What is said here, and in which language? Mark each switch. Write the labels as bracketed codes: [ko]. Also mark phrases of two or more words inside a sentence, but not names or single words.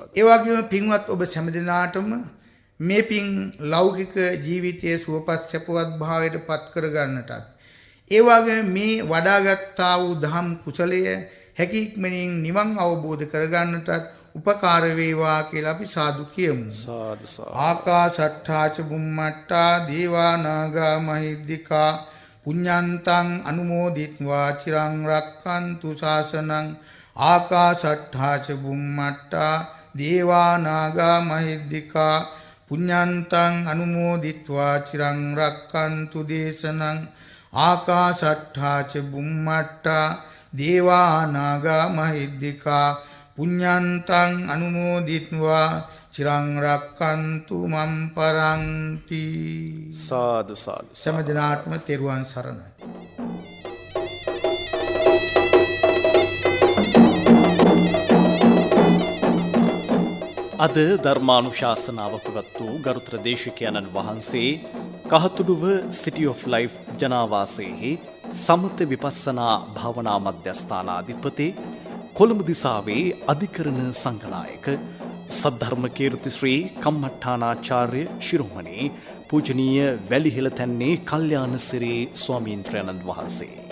[si] ඒ වගේම පින්වත් ඔබ හැම දිනාටම මේ පින් ලෞකික ජීවිතයේ සුවපත් සැපවත් භාවයට පත් කර ගන්නටත් ඒ වගේ මේ වඩාගත්තා වූ දහම් කුසලය හැකියික්මනින් නිවන් අවබෝධ කරගන්නටත් උපකාර වේවා කියලා අපි සාදු කියමු. සාදු සාදු. [pi] ආකාශට්ඨා ච බුම්මට්ඨා දේවා නාග මහිද්దికා පුඤ්ඤන්තං අනුමෝදිත්වා චිරං රක්ඛන්තු ශාසනං. ආකාශට්ඨා ච බුම්මට්ඨා දේවා නාග මහිද්దికා පුඤ්ඤන්තං අනුමෝදිත්වා චිරං රක්ඛන්තු දේශනං. ආකාශට්ඨා ච බුම්මට්ඨා දේවා නාග මහිද්దికා පුඤ්ඤන්තං අනුමෝදිත්වා චිරං රක්ඛන්තු මම් පරන්ති. [si] සාදු සාදු. සෑම දිනාටම තෙරුවන් සරණයි. අද ධර්මානුශාසනාව පැවැත් වූ ගරුතර දේශකයන්න් වහන්සේ කහතුඩුව සිටි ඔෆ් ලයිෆ් ජනාවාසයේහි සමත විපස්සනා භාවනා මධ්‍යස්ථානාධිපති කොළඹ දිසාවේ අධිකරණ සංඝනායක සද්ධර්ම කීර්ති ශ්‍රී කම්මඨානාචාර්ය ශිරෝමණී පූජනීය වැලිහෙළ තැන්නේ කල්යාණ සිරී ස්වාමීන්ද්‍රයන්න් වහන්සේ